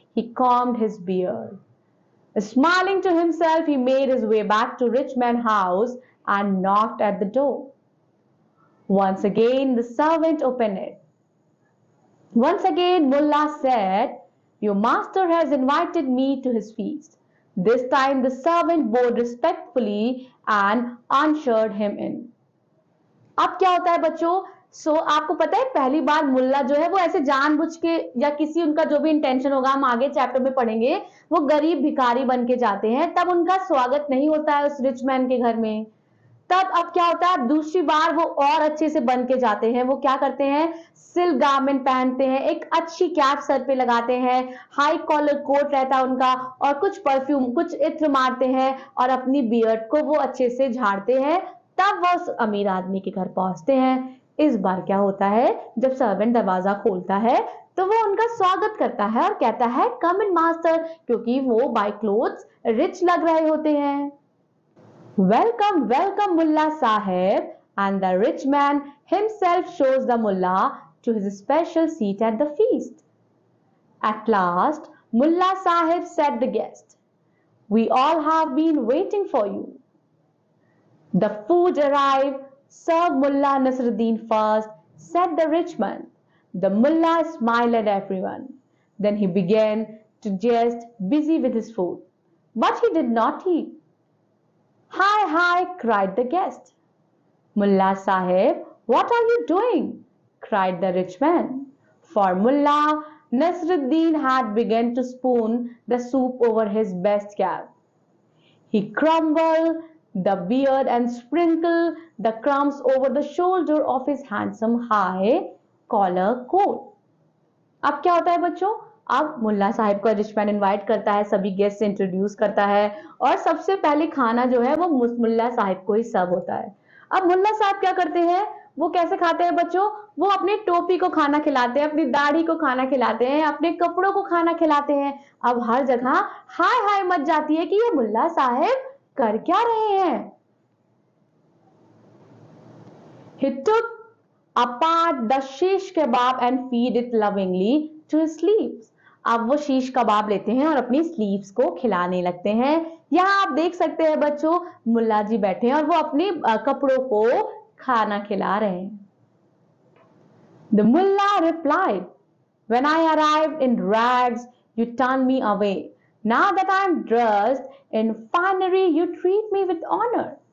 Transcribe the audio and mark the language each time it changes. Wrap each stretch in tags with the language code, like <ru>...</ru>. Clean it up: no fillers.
<en>He combed his beard. Smiling to himself, he made his way back to Rich Man's house and knocked at the door. Once again, the servant opened it. Once again, Mullah said, "Your master has invited me to his feast." This time, the servant bowed respectfully and ushered him in.</en> <hi>अब क्या होता है बच्चों, आपको पता है पहली बार मुल्ला जो है वो ऐसे जानबूझ के या किसी उनका जो भी इंटेंशन होगा, हम आगे चैप्टर में पढ़ेंगे, वो गरीब भिखारी बन के जाते हैं, तब उनका स्वागत नहीं होता है उस रिच मैन के घर में। तब अब क्या होता है, दूसरी बार वो और अच्छे से बन के जाते हैं। वो क्या करते हैं, सिल्क गारमेंट पहनते हैं, एक अच्छी कैप सर पे लगाते हैं, हाई कॉलर कोट रहता है उनका, और कुछ परफ्यूम, कुछ इत्र मारते हैं और अपनी बियर्ड को वो अच्छे से झाड़ते हैं। तब वो उस अमीर आदमी के घर पहुंचते हैं। इस बार क्या होता है, जब सर्वेंट दरवाजा खोलता है तो वो उनका स्वागत करता है और कहता है</hi> <en>come in master,</en> <hi>क्योंकि वो बाय क्लोथ्स रिच लग रहे होते हैं।</hi> <en>Welcome, welcome, Mullah Sahib, and the rich man himself shows the Mullah to his special seat at the feast. At last, Mullah Sahib said the guest, "We all have been waiting for you." The food arrived. "Serve Mullah Nasruddin first," said the rich man. The Mullah smiled at everyone. Then he began to jest, busy with his food. But he did not eat. "Hi, hi," cried the guest. "Mullah Sahib, what are you doing?" cried the rich man. For Mullah Nasruddin had begun to spoon the soup over his best cap. He crumbled the beard and sprinkled the crumbs over the shoulder of his handsome high collar coat.</en> <hi>अब क्या होता है बच्चों, अब मुल्ला साहिब को Richman invite करता है, सभी गेस्ट से इंट्रोड्यूस करता है और सबसे पहले खाना जो है वो मुल्ला साहिब को ही सर्व होता है। अब मुल्ला साहब क्या करते हैं, वो कैसे खाते हैं बच्चों, वो अपनी टोपी को खाना खिलाते हैं, अपनी दाढ़ी को खाना खिलाते हैं, अपने कपड़ों को खाना खिलाते हैं। अब हर जगह हाय हाय मच जाती है कि ये मुल्ला साहिब कर क्या रहे हैं।</hi> <en>He took apart the shish kebab and feed it lovingly to his sleeves.</en> <hi>अब वो शीश कबाब लेते हैं और अपनी स्लीव्स को खिलाने लगते हैं। यहाँ आप देख सकते हैं बच्चों, मुल्ला जी बैठे हैं और वो अपने कपड़ों को खाना खिला रहे हैं।</hi> <en>The mullah replied, "When I arrived in rags, you turned me away. Now that I am dressed in finery, you treat me with honor."</en>